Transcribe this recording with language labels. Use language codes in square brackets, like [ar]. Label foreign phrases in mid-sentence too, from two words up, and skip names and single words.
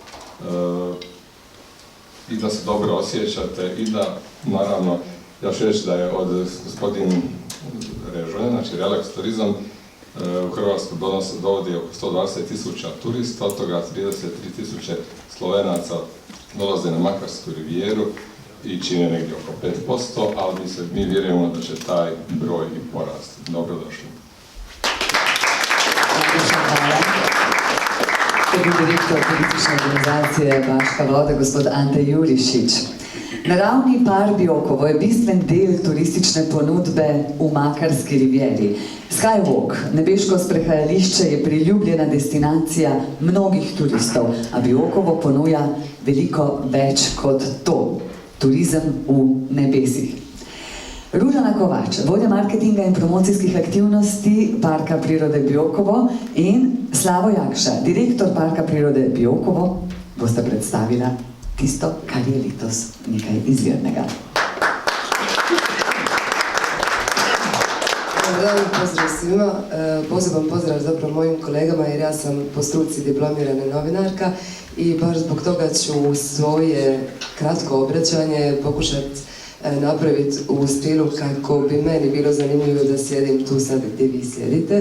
[hr] i da se dobro osjećate i da, naravno, ja ću reći da je od gospodin Režonja, znači Relax Turizam, u Hrvatsku dovodi oko 120.000 turista, od toga 33.000 Slovenaca dolaze na Makarsku rivijeru i čine negdje oko 5%, ali mi vjerujemo da će taj broj i porasti. Dobrodošli. [sl] To je direktor turistične organizacije Baška voda, gospod Ante Jurišič. Naravni park Biokovo je bistven del turistične ponudbe v Makarski rivjeri. Skywalk, nebeško sprehajališče, je priljubljena destinacija mnogih turistov, a Biokovo ponuja veliko več kot to. Turizem v nebesih. Ružana Kovač, vodja marketinga in promocijskih aktivnosti Parka prirode Biokovo, in Slavo Jakša, direktor Parka prirode Biokovo, boste predstavila tisto, kar je letos nekaj izvirnega. [hr] Dobar dan, pozdrav svima. Poseban pozdrav zapravo mojim kolegama jer ja sam po struci diplomirana novinarka i baš zbog toga ću svoje kratko obraćanje pokušati napraviti u stilu kako bi meni bilo zanimljivo da sjedim tu sad gdje vi sjedite.